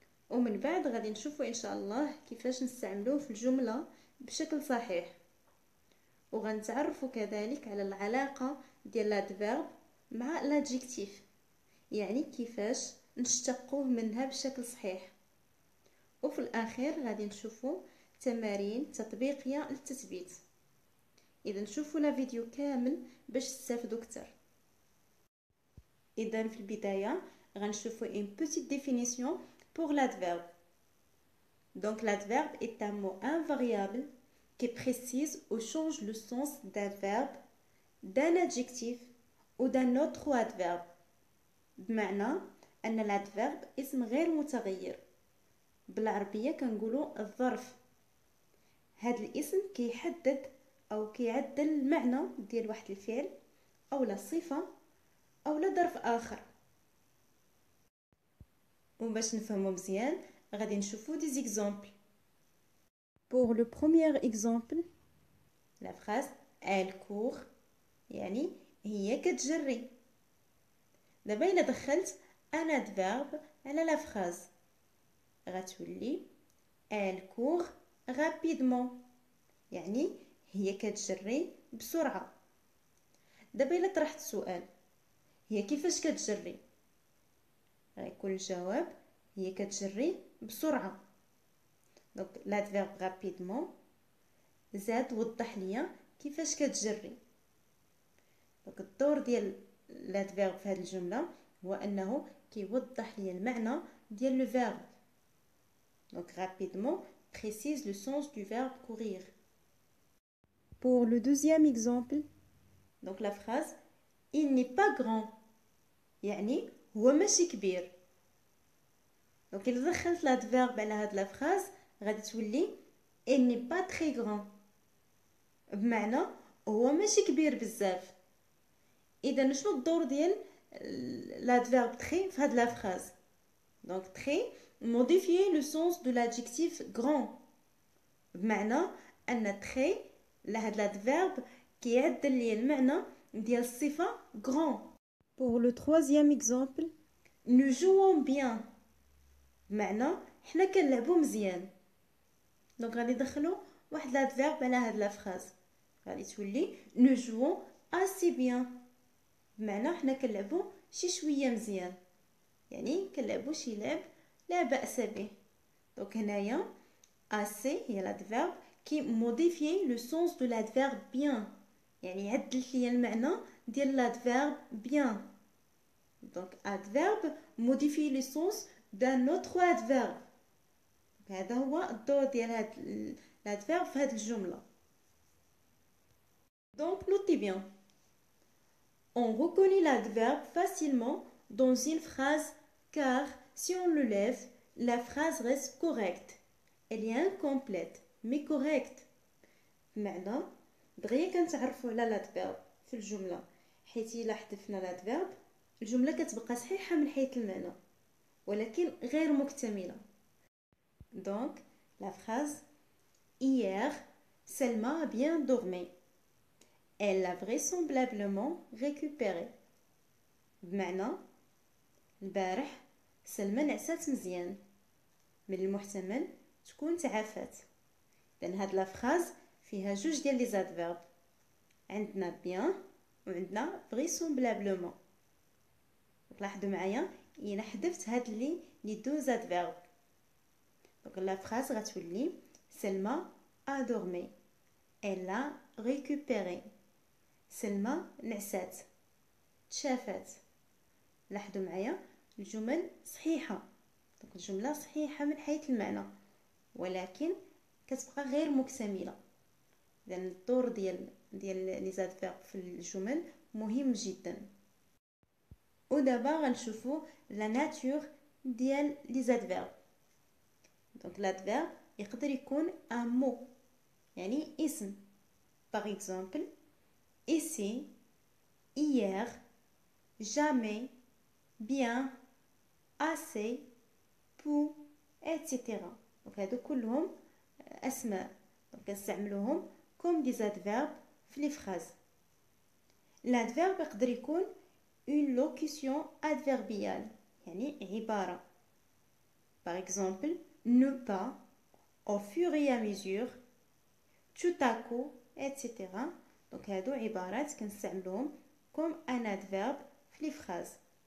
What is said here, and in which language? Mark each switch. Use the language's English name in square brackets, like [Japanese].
[Arabic] ومن بعد غادي نشوفوا ان شاء الله كيفاش نستعملوه في الجملة بشكل صحيح، وغنتعرفوا كذلك على العلاقة ديال لادفيرب مع لادجيكتيف، يعني كيفاش نشتقوه منها بشكل صحيح. وفي الاخير غادي نشوفوا تمارين تطبيقية للتثبيت. اذا نشوفوا لا فيديو كامل باش تستافدوا اكثر. اذا في البداية غنشوفوا [French] une petite définition pour l'adverbe. Donc l'adverbe est un mot invariable qui précise ou change le sens d'un verbe, d'un adjectif ou d'un autre adverbe. [Arabic] بمعنى أن الادفيرب اسم غير متغير، بالعربية كنقولوا الظرف. هذا الاسم كيحدد أو كيعدل المعنى ديال واحد الفعل أو لا صفة أو لا ظرف آخر. وباش نفهمو مزيان غادي نشوفو دي زيكزامبل. [French] Pour le premier exemple, la phrase elle court [Arabic] يعني هي كتجري. دابا إلا دخلت ان adverbe على لا phrase غتولي [French] elle court rapidement [Arabic] يعني هي كتجري بسرعة. دابا إلا طرحت سؤال هي كيفاش كتجري، غيكون الجواب هي كتجري بسرعة. دونك لادفيرب رابيدمون زاد وضح ليا كيفاش كتجري. دونك الدور ديال لادفيرب في هذه الجملة هو انه كيوضح ليا المعنى ديال لو فيرب. [French] دونك رابيدمون précise le sens du verbe courir. Pour le deuxième exemple, donc la phrase il n'est pas grand [Arabic] يعني هو ماشي كبير. دونك إلا دخلت لادفيرب على هاد لا فراز غادي تولي [French] il n'est pas très grand، [Arabic] بمعنى هو ماشي كبير بزاف. اذا شنو الدور ديال لادفيرب تري في هاد لا فراز؟ دونك تري [French] modifier le sens de l'adjectif grand، [Arabic] بمعنى ان تري لهاد لادفيرب كيعدل لي المعنى ديال الصفه grand. [French] Pour le troisième exemple, nous jouons bien، [Arabic] بمعنى حنا كنلعبو مزيان. دونك غادي ندخلو واحد لادفيرب على هاد لا فراز غادي تولي [French] nous jouons assez bien، [Arabic] بمعنى حنا كنلعبو شي شويه مزيان، يعني كنلعبو شي لعب لا باس به. دونك هنايا assez هي لادفيرب كي موديفيي لو سونس دو لادفيرب bien، يعني عدلت ليا المعنى ديال لادفيرب bien. [French] دونك adverbe modifie le sens d'un autre adverbe. [Arabic] هذا هو الدور ديال هاد l'adverbe في هاد الجملة. [French] Donc notez bien. On reconnaît l'adverbe facilement dans une phrase car si on le lève, la phrase reste correcte. Elle est incomplète mais correcte. [Arabic] بمعنى دغيا كنتعرفوا على l'adverbe في الجملة، حيت إلا حذفنا l'adverbe الجملة كتبقى صحيحة من حيث المعنى ولكن غير مكتملة. [French] Donc la phrase hier Selma a bien dormi. Elle l'a vraisemblablement récupéré. [Arabic] بمعنى البارح سلمى نعسات مزيان، من المحتمل تكون تعافات. لأن هاد لا فراز فيها جوج ديال لي زادفيرب، عندنا bien وعندنا vraisemblablement. لاحظوا معايا انا حذفت هاد لي دو زادفيرب. دونك لا فراز غتولي سلمى [French] a dormi elle a récupéré. [Arabic] سلمى نعسات تشافات. لاحظوا معايا الجمل صحيحه. دونك الجمله صحيحه من حيث المعنى ولكن كتبقى غير مكتمله، لان الدور ديال لي زادفيرب في الجمل مهم جدا. ودابا غنشوفوا لا ناتور ديال لي زادفيرب. دونك l'adverbe يقدر يكون [French] un mot [Arabic] يعني اسم. [French] par exemple ici, hier, jamais, bien, assez, pour, etc. [Arabic] دونك هادو كلهم اسماء دونك نستعملوهم [French] comme des adverbes [Arabic] في les phrases. l'adverbe يقدر يكون [French] une locution adverbiale [Arabic] يعني عبارة. [French] par exemple ne pas, au fur et à mesure, tout à coup, etc. [Arabic] دونك هادو عبارات كنستعملوهم [French] comme un adverbe [Arabic] في les phrases.